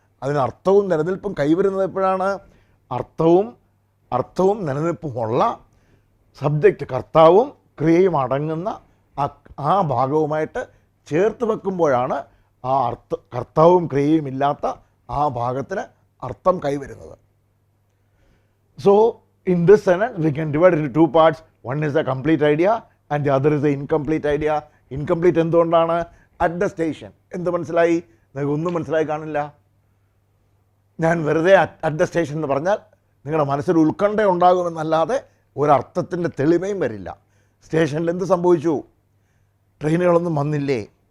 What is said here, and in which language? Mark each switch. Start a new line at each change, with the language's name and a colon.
Malayalam: അതിന് അർത്ഥവും നിലനിൽപ്പും കൈവരുന്നത് എപ്പോഴാണ്? അർത്ഥവും നിലനിൽപ്പുമുള്ള സബ്ജക്റ്റ് കർത്താവും ക്രിയയും അടങ്ങുന്ന ആ ഭാഗവുമായിട്ട് ചേർത്ത് വെക്കുമ്പോഴാണ് ആ കർത്താവും ക്രിയയും ഇല്ലാത്ത ആ ഭാഗത്തിന് അർത്ഥം കൈവരുന്നത്.
English: So in this sentence we can divide it into two parts. One is the complete idea and the other is the incomplete idea. Incomplete
Malayalam: എന്തുകൊണ്ടാണ്?
English: At the station.
Malayalam: എന്ത് മനസ്സിലായി? നിങ്ങൾക്ക് ഒന്നും മനസ്സിലായി കാണില്ല. ഞാൻ വെറുതെ
English: at the station
Malayalam: എന്ന് പറഞ്ഞാൽ നിങ്ങളുടെ മനസ്സിൽ ഉത്കണ്ഠ ഉണ്ടാകുമെന്നല്ലാതെ ഒരർത്ഥത്തിൻ്റെ തെളിമയും വരില്ല. സ്റ്റേഷനിൽ എന്ത് സംഭവിച്ചു? ട്രെയിനുകളൊന്നും വന്നില്ലേ?